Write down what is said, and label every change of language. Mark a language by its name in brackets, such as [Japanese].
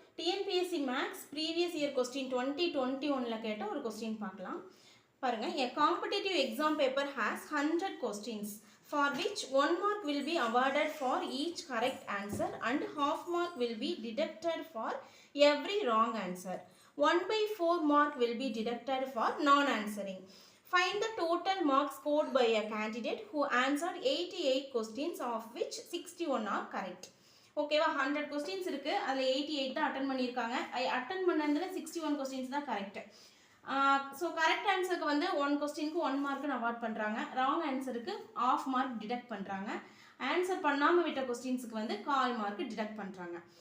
[Tamil] TNPSC maths previous year question 2021ல கேட்ட ஒரு question பார்க்கலாம். [English] பாருங்க, a competitive exam paper has 100 questions for which 1 mark will be awarded for each correct answer and half mark will be deducted for every wrong answer. 1/4 mark will be deducted for non-answering. Find the total marks scored by a candidate who answered 88 questions of which 61 are correct. [Tamil] ஓகேவா, 100 questions இருக்குது, அதில் 88 தான் attend பண்ணியிருக்காங்க. Attend பண்ணதில் 61 questions தான் correct. So correct ஆன்சருக்கு வந்து 1 கொஸ்டினுக்கு 1 மார்க்குன்னு award பண்ணுறாங்க. ராங் ஆன்சருக்கு ½ மார்க் டிடக்ட் பண்ணுறாங்க. ஆன்சர் பண்ணாமல் விட்ட கொஸ்டின்ஸுக்கு வந்து 1/4 மார்க் டிடக்ட் பண்ணுறாங்க.